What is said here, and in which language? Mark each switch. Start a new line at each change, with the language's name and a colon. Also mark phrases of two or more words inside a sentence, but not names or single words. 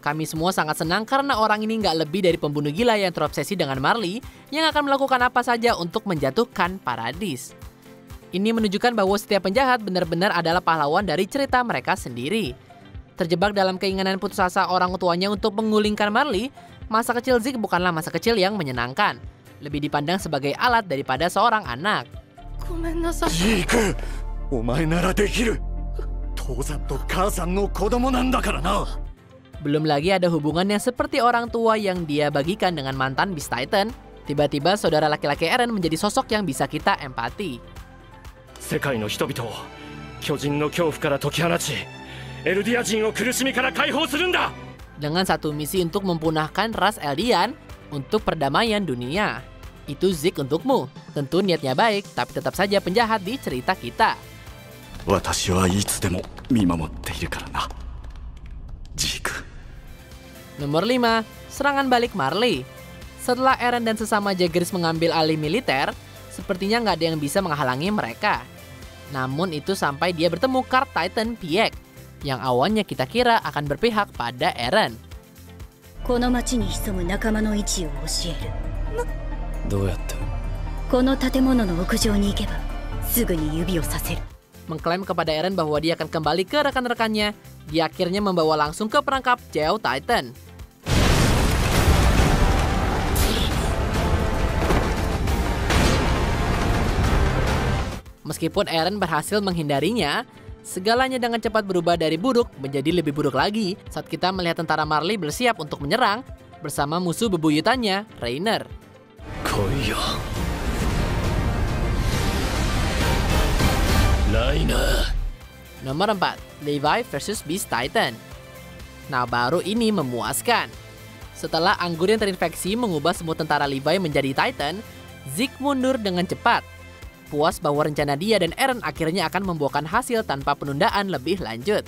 Indonesian: Kami semua sangat senang karena orang ini nggak lebih dari pembunuh gila yang terobsesi dengan Marley yang akan melakukan apa saja untuk menjatuhkan Paradis. Ini menunjukkan bahwa setiap penjahat benar-benar adalah pahlawan dari cerita mereka sendiri. Terjebak dalam keinginan putus asa orang tuanya untuk menggulingkan Marley, masa kecil Zeke bukanlah masa kecil yang menyenangkan. Lebih dipandang sebagai alat daripada seorang anak.
Japanese: ごめんなさい。ジーク、お前ならできる。父さんと母さんの子供なんだからな。
Indonesian: Belum lagi ada hubungan yang seperti orang tua yang dia bagikan dengan mantan Beast Titan. Tiba-tiba saudara laki-laki Eren menjadi sosok yang bisa kita empati.
Japanese: 世界の人々を巨人の恐怖から解き放ち、エルディア人を苦しみから解放するんだ。
Indonesian: Dengan satu misi untuk mempunahkan ras Eldian untuk perdamaian dunia. Itu Zeke untukmu. Tentu niatnya baik, tapi tetap saja penjahat di cerita kita.
Japanese: 私はいつでも見守っているからな。ジーク。
Indonesian: Nomor 5, serangan balik Marley. Setelah Eren dan sesama Jaegers mengambil alih militer, sepertinya nggak ada yang bisa menghalangi mereka. Namun itu sampai dia bertemu Card Titan Pieck, yang awalnya kita kira akan berpihak pada Eren.
Japanese: この町に潜む仲間の位置を教える。どうやって？この建物の屋上に行けばすぐに指をさせる。
Indonesian: Mengklaim kepada Eren bahwa dia akan kembali ke rekan-rekannya, dia akhirnya membawa langsung ke perangkap Geo Titan. Meskipun Eren berhasil menghindarinya, segalanya dengan cepat berubah dari buruk menjadi lebih buruk lagi saat kita melihat tentara Marley bersiap untuk menyerang bersama musuh bebuyutannya, Reiner.
Japanese: 来いよ。ライナー。
Indonesian: Nomor 4, Levi versus Beast Titan. Nah, baru ini memuaskan. Setelah anggur yang terinfeksi mengubah semua tentara Levi menjadi Titan, Zeke mundur dengan cepat. Puas bahwa rencana dia dan Eren akhirnya akan membuahkan hasil tanpa penundaan lebih lanjut.